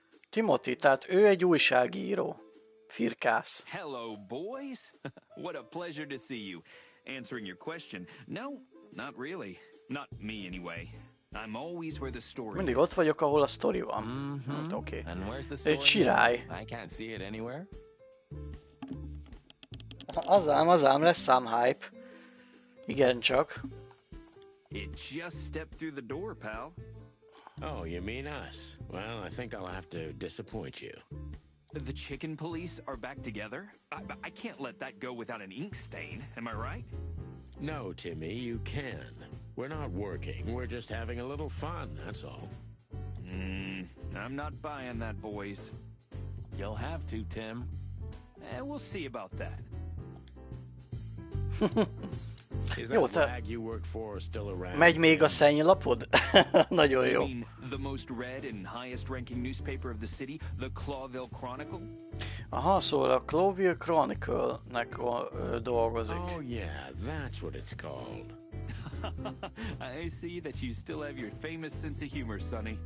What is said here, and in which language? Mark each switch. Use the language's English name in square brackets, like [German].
[Hungarian] Timothy, tehát ő egy újságíró. Firkász. [English] Hello, boys. What a pleasure to see you. Answering your question, no, not really. Not me, anyway. I'm always where the story [Hungarian] Mindig ott vagyok, ahol a sztori van. Oké. Egy sirály. [English] I can't see it anywhere. [Hungarian] Azám, lesz szám hype. Igen csak. [English] It just stepped through the door, pal. Oh, you mean us? Well, I think I'll have to disappoint you. The chicken police are back together? I can't let that go without an ink stain, am I right? No, Timmy, you can. We're not working, we're just having a little fun, that's all. I'm not buying that, boys. You'll have to, Tim. We'll see about that. Is [Hungarian] Jó, [English] that rag you work for still around? [Hungarian] Megy még a szennylapod? Nagyon jó. [English] I mean, the most read and highest ranking newspaper of the city, the Clawville Chronicle? [Hungarian] Aha, szóval a Clawville Chronicle-nek dolgozik. [English] Oh yeah, that's what it's called. I see that you still have your famous sense of humor, Sonny.